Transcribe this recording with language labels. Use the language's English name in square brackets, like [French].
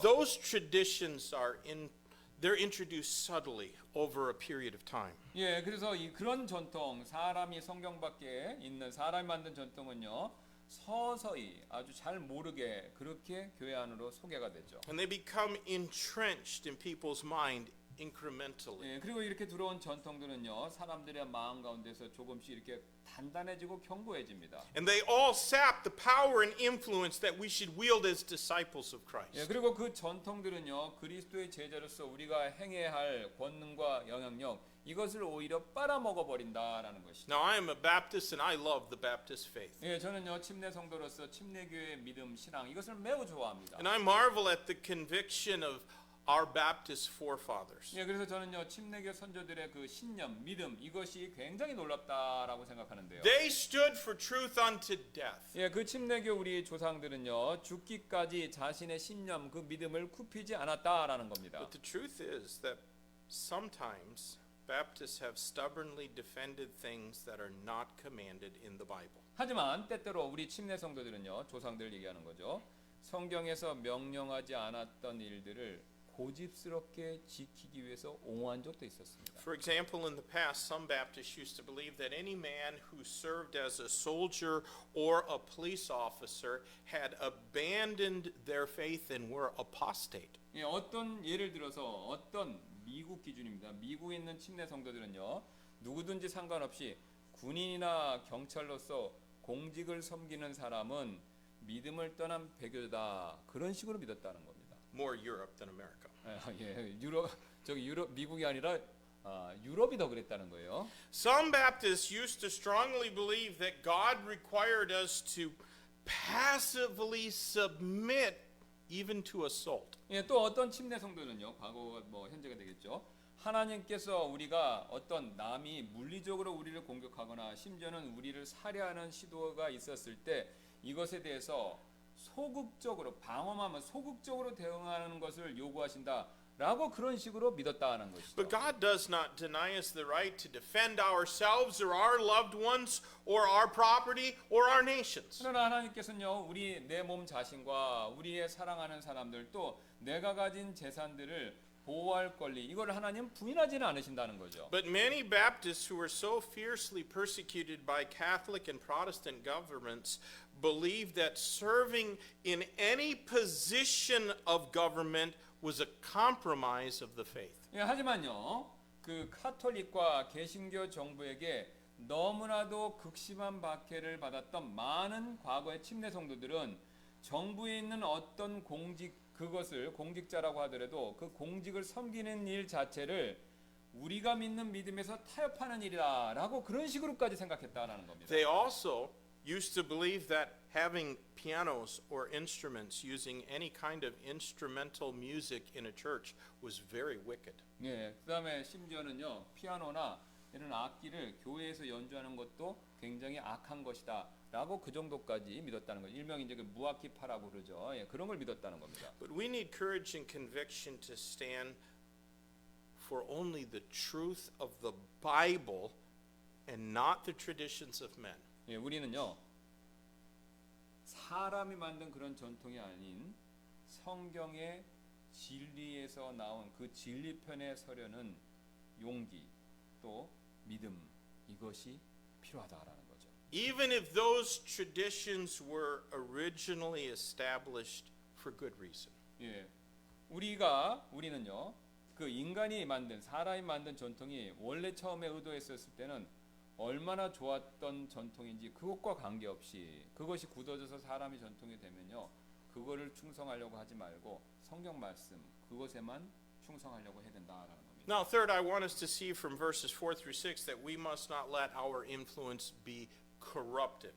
[English] Those traditions they're introduced subtly over a period of time. [Korean] 예, 그래서 그런 전통 사람이 성경 밖에 있는 사람이 만든 전통은요 서서히 아주 잘 모르게 그렇게 교회 안으로 소개가 되죠. [English] And they become entrenched in people's mind incrementally. [Korean] 예, 그리고 이렇게 들어온 전통들은요 사람들의 마음 가운데서 조금씩 이렇게 단단해지고 견고해집니다. [English] And they all sap the power and influence that we should wield as disciples of [Korean] 예, [English] Christ. [Korean] 그리고 그 전통들은요 그리스도의 제자로서 우리가 행해야 할 권능과 영향력 이것을 오히려 빨아먹어 버린다라는 것이죠. [English] Now, I am a Baptist and I love the Baptist faith. [Korean] 예, 저는요 침례 성도로서 침례교회 믿음 신앙 이것을 매우 좋아합니다. [English] And I marvel at the conviction of our Baptist forefathers. [Korean] 예, 그래서 저는요 침례교 선조들의 그 신념, 믿음 이것이 굉장히 놀랍다라고 생각하는데요. [English] They stood for truth unto death. [Korean] 예, 그 침례교 우리 조상들은요 죽기까지 자신의 신념, 그 믿음을 굽히지 않았다라는 겁니다. [English] But the truth is that sometimes Baptists have stubbornly defended things that are not commanded in the Bible. [Korean] 하지만 때때로 우리 침례 성도들은요 조상들 얘기하는 거죠. 성경에서 명령하지 않았던 일들을 고집스럽게 지키기 위해서 옹호한 적도 있었습니다. [English] For example, in the past, some Baptists used to believe that any man who served as a soldier or a police officer had abandoned their faith and were apostate. [Korean] 예, 어떤 예를 들어서 어떤 미국 기준입니다. 미국에 있는 침례 성도들은요, 누구든지 상관없이 군인이나 경찰로서 공직을 섬기는 사람은 믿음을 떠난 배교다, 그런 식으로 믿었다는 겁니다. [English] More Europe than America. [Korean] 예, 유럽 미국이 아니라 유럽이 더 그랬다는 거예요. [English] Some Baptists used to strongly believe that God required us to passively submit even to assault. [Korean] 예, 또 어떤 침례 성도는요, 과거 뭐 현재가 되겠죠. 하나님께서 우리가 어떤 남이 물리적으로 우리를 공격하거나 심지어는 우리를 살해하는 시도가 있었을 때 이것에 대해서 소극적으로 방어하면 소극적으로 대응하는 것을 요구하신다라고 그런 식으로 믿었다는 것이죠. [English] But God does not deny us the right to defend ourselves or our loved ones or our property or our nations. [Korean] 그러나 하나님께서는요, 우리 내 몸 자신과 우리의 사랑하는 사람들 또 내가 가진 재산들을 보호할 권리, 이걸 하나님 부인하지는 않으신다는 거죠. [English] But many Baptists who were so fiercely persecuted by Catholic and Protestant governments believed that serving in any position of government was a compromise of the faith. [Korean] 예, 하지만요, 그 카톨릭과 개신교 정부에게 너무나도 극심한 박해를 받았던 많은 과거의 침례 성도들은 정부에 있는 어떤 공직, 그것을 공직자라고 하더라도 그 공직을 섬기는 일 자체를 우리가 믿는 믿음에서 타협하는 일이라고 그런 식으로까지 생각했다라는 겁니다. [English] They also used to believe that having pianos or instruments, using any kind of instrumental music in a church was very wicked. [Korean] 예, 그다음에 심지어는요, 피아노나 이런 악기를 교회에서 연주하는 것도 굉장히 악한 것이다라고 그 정도까지 믿었다는 거죠. 일명 이제 그 무악기파라고 그러죠. 예, 그런 걸 믿었다는 겁니다. [English] But we need courage and conviction to stand for only the truth of the Bible and not the traditions of men. [Korean] 예, 우리는요, 사람이 만든 그런 전통이 아닌 성경의 진리에서 나온 그 진리편에 서려는 용기 또 믿음, 이것이 필요하다라는 거죠. [English] Even if those traditions were originally established for good reason. [Korean] 예, 우리는요, 그 인간이 만든 사람이 만든 전통이 원래 처음에 의도했었을 때는 얼마나 좋았던 전통인지 그것과 관계없이 그것이 굳어져서 사람이 전통이 되면요, 그거를 충성하려고 하지 말고 성경 말씀 그것에만 충성하려고 해야 된다라는 겁니다. [English] Now, third, I want us to see from verses 4 through 6 that we must not let our influence be corrupted.